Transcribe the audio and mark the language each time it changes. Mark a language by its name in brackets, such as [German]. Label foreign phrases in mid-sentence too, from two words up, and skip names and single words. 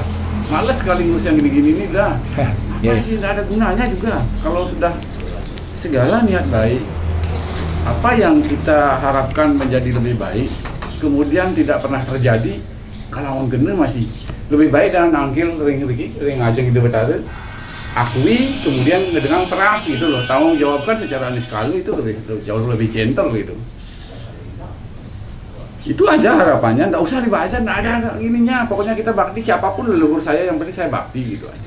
[Indonesian] Malas sekali ngurus yang gini-gini ini udah. Apa sih, tidak ada gunanya juga. Kalau sudah segala niat baik, apa yang kita harapkan menjadi lebih baik, kemudian tidak pernah terjadi, kalau orang kena masih lebih baik dengan [Balinese] angkil ring ajeng [Indonesian] itu Betara, akui kemudian dengan peras gitu loh, tanggung jawabkan secara niskalu itu jauh lebih gentle gitu. Itu aja harapannya, nggak usah dibaca, nggak ada ininya, pokoknya kita bakti siapapun leluhur saya, yang penting saya bakti gitu aja.